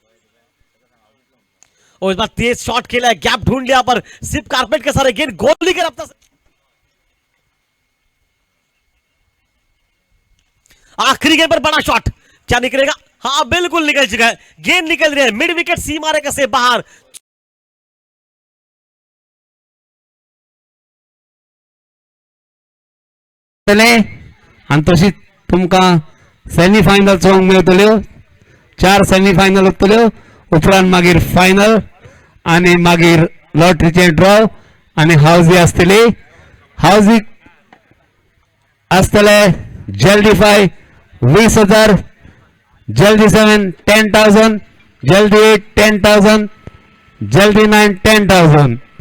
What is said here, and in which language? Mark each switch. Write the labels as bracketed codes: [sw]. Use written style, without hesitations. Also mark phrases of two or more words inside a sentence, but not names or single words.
[hi] और इस बार तेज शॉट खेला है, गैप ढूंढ लिया, पर सिर्फ कारपेट के सारे गेंद गोली के रफ्तार से। आखिरी गेंद पर बड़ा शॉट, क्या निकलेगा, हाँ बिल्कुल निकल चुका है, गेंद निकल रही है [en] mid wicket [hi] सीमा रेखा से बाहर। [kok] अंतर्शित तुमकां सेमीफायनल चोवंक मेळटल्यो 4 सेमीफायनल उरतल्यो उपरांत मागीर फायनल आनी मागीर लॉटरीचे ड्रॉ आनी हावजी आसतली हावजीक आसतले जल्दी 5 20,000 जल्दी 7 10,000 जल्दी 8 10,000 जल्दी 9 10,000